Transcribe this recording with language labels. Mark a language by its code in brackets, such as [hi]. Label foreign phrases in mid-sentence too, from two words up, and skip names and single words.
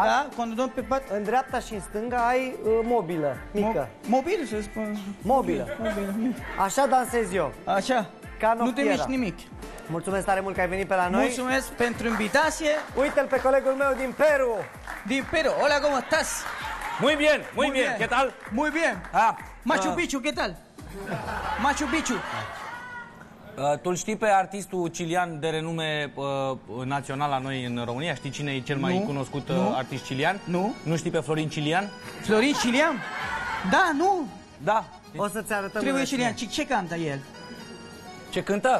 [ro] da, când dormi pe pat, în dreapta și în stânga ai mobilă, mică. Mobilă, se spune. Mobilă. Așa dansez eu. Așa. Ca noptiera. Nu te miști nimic. Mulțumesc tare mult că ai venit pe la noi. Mulțumesc pentru invitație. Uite-l pe colegul meu din Peru. Din Peru. [es] Hola, ¿cómo estás? Muy bien, muy bien. ¿Qué tal? Muy bien. Machu Picchu, ¿qué tal? Machu Picchu. [ro] Tu-l știi pe artistul cilian de renume național la noi în România? Știi cine e cel mai cunoscut artist cilian? Nu. Nu știi pe Florin Cilian? Florin Cilian? Da, nu. Da. O să-ți arătăm. Trebuie Cilian. Ce cântă el? Ce cântă?